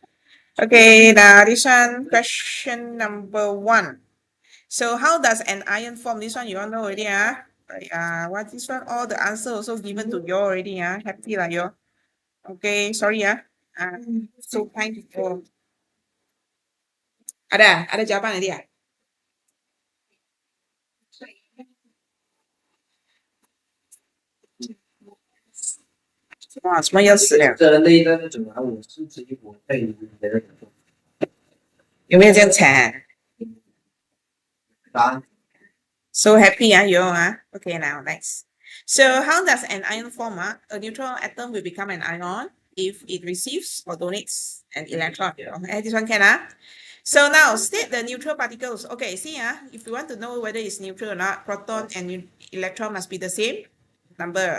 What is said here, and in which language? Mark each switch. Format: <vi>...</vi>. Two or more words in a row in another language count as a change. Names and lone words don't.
<en>Okay, now this one, question number 1. So how does an ion form? This one you all know already, what this one? All the answer also given to you already, happy lah you. Okay, sorry, so kind for.</en> <ms>Ada jawapan tadi</ms> <zh>哇，什么要死了？这类的主要我是自己我配的有没有这样惨答案。</zh> <en>？So happy, you all, Okay, now next. So how does an ion form? A neutral atom will become an ion if it receives or donates an electron. Okay, this one can, So now state the neutral particles. Okay, see, if you want to know whether it's neutral or not, proton and electron must be the same number.</en>